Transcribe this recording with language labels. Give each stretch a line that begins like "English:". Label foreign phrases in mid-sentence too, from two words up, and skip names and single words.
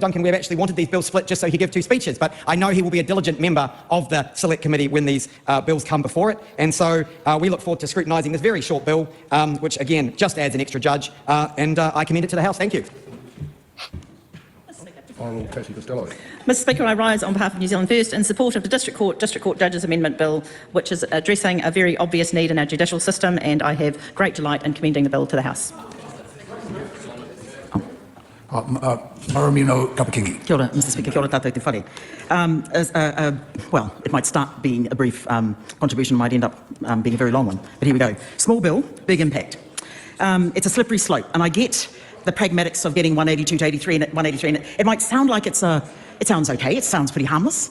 English: Duncan Webb actually wanted these bills split just so he could give 2 speeches, but I know he will be a diligent member of the Select Committee when these bills come before it, and so we look forward to scrutinising this very short bill, which again just adds an extra judge, and I commend it to the House. Thank you. Honourable Cassie Costello. Mr Speaker, I rise on behalf of New Zealand First in support of the District Court Judges Amendment Bill, which is addressing a very obvious need in our judicial system, and I have great delight in commending the bill to the House. Mariameno Kapa-Kingi.
Māori: Kia ora,
English: Mr Speaker,
Māori: kia ora tātou te whare.
English: Well, it might start being a brief contribution, might end up being a very long one, but here we go. Small bill, big impact. It's a slippery slope, and I get the pragmatics of getting 182 to 83 and 183, and it might sound like it sounds okay, it sounds pretty harmless.